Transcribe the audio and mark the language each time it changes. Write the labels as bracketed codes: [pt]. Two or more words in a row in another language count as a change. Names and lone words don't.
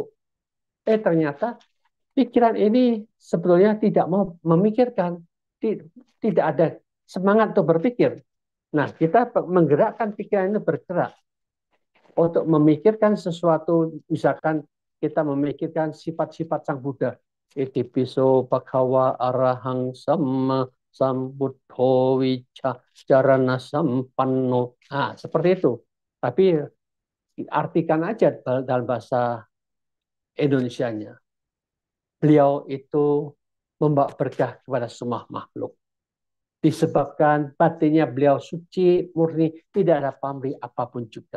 [id] Ternyata pikiran ini sebetulnya tidak mau memikirkan. Tidak ada semangat untuk berpikir. Nah, kita menggerakkan pikiran itu bergerak untuk memikirkan sesuatu, misalkan kita memikirkan sifat-sifat Sang Buddha. [pi] Itipiso bhagava arahang sama sambuddho wicarana sampanno. [id] Nah, seperti itu. Tapi artikan aja dalam bahasa Indonesianya. Beliau itu membawa berkah kepada semua makhluk. Disebabkan batinnya beliau suci, murni, tidak ada pamrih apapun juga.